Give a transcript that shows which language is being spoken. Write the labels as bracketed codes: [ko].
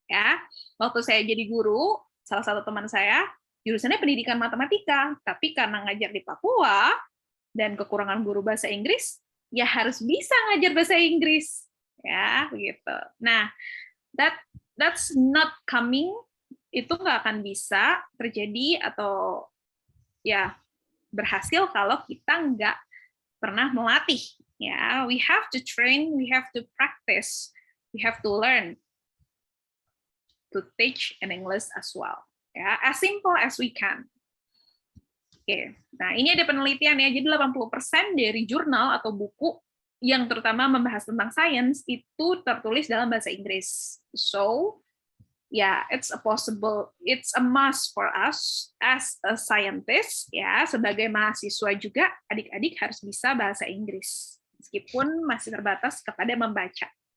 [id] Ya, waktu saya jadi guru, salah satu teman saya jurusannya pendidikan matematika, tapi karena ngajar di Papua dan kekurangan guru bahasa Inggris, ya harus bisa ngajar bahasa Inggris, ya begitu. Nah, [en] that's not coming, [id] itu nggak akan bisa terjadi atau ya berhasil kalau kita nggak pernah melatih. [en] Ya, we have to train, we have to practice, we have to learn to teach in English as well. Ya, as simple as we can. [id] Oke, nah ini ada penelitian ya, jadi 80% dari jurnal atau buku yang terutama membahas tentang sains itu tertulis dalam bahasa Inggris. [en] So, yeah, it's a must for us as a scientist, [id] ya, sebagai mahasiswa juga adik-adik harus bisa bahasa Inggris, meskipun masih terbatas kepada membaca.